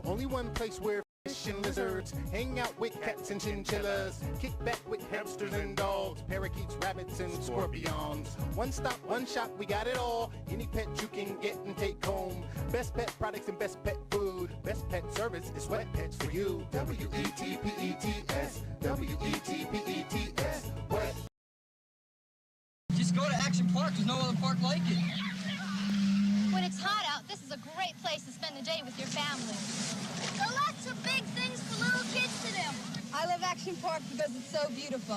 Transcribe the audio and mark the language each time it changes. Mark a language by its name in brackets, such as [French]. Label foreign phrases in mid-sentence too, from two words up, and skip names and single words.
[English] Only one place where fish and lizards hang out with cats and chinchillas, kick back with hamsters and dogs, parakeets, rabbits, and scorpions. One stop, one shop, we got it all. Any pet you can get and take home. Best pet products and best pet food. Best pet service is Wet Pets for you. W-E-T-P-E-T-S, W-E-T-P-E-T-S, Wet. Just go to Action Park. There's no other park like it. When it's hot out, this is a great place to spend the day with your family. There are lots of big things for little kids to do. I love Action Park because it's so beautiful.